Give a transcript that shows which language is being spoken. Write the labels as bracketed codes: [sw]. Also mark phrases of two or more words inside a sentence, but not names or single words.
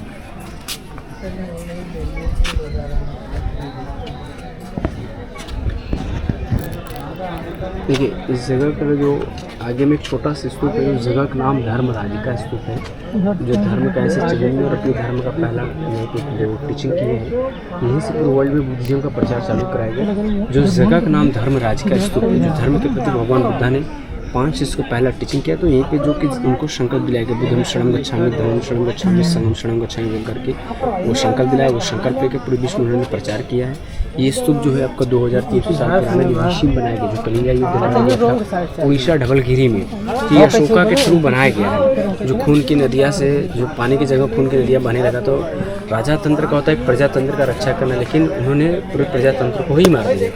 [hi] देखिए, इस जगह पर जो आगे में एक छोटा सा स्तूप है, उस जगह का नाम धर्मराज का स्तूप है। जो धर्म का ऐसे चलेंगे और अपने धर्म का पहला जो टीचिंग किए हैं, यहीं से पूरे वर्ल्ड में बुद्धिज्म का प्रचार चालू कराया गया। जो जगह का नाम धर्मराज का स्तूप है, जो धर्म के प्रति भगवान बुद्धा ने 5 इसको पहला टीचिंग किया, तो यहीं पे जो कि उनको संकल्प दिलाया गया, [pi] बुद्धम शरणम गच्छामि, धर्मम शरणम गच्छामि, संघम शरणम गच्छामि [hi] बोल करके वो संकल्प दिलाया। वो संकल्प लेकर पूरे विश्व में उन्होंने प्रचार किया है। ये स्तूप जो है आपका 2300 साल पुराना जो मशीन बनाया गया, जो कलिंगा युद्ध लड़ाया गया था उड़ीसा ढबलगिरी में, तो ये अशोका के थ्रू बनाया गया है। जो खून की नदियाँ से, जो पानी की जगह खून की नदियाँ बहने लगा, तो राजा तंत्र का होता है प्रजातंत्र का रक्षा करना, लेकिन उन्होंने पूरे प्रजातंत्र को ही मार दिया।